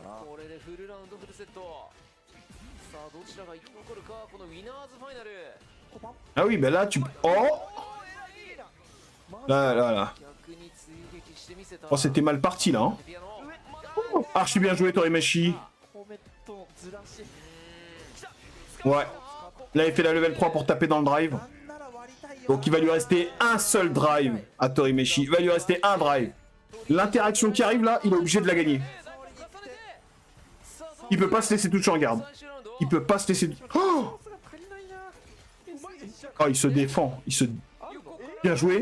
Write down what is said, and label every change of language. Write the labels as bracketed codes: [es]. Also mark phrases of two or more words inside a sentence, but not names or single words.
[fr] Ah oui, mais là, tu... Oh. Là, là, là. Oh, c'était mal parti, là. Hein. Oh, archi bien joué, Torimeshi. [ja] とずらし [fr] Ouais. Là, il fait la level 3 pour taper dans le drive. [ja] なんなら割りたいよ [fr] Donc il va lui rester un seul drive à Torimeshi. Il va lui rester un drive. L'interaction qui arrive là, il est obligé de la gagner. Il peut pas se laisser toucher en garde. Il peut pas se laisser... Oh, oh, il se défend. Il se... Bien joué.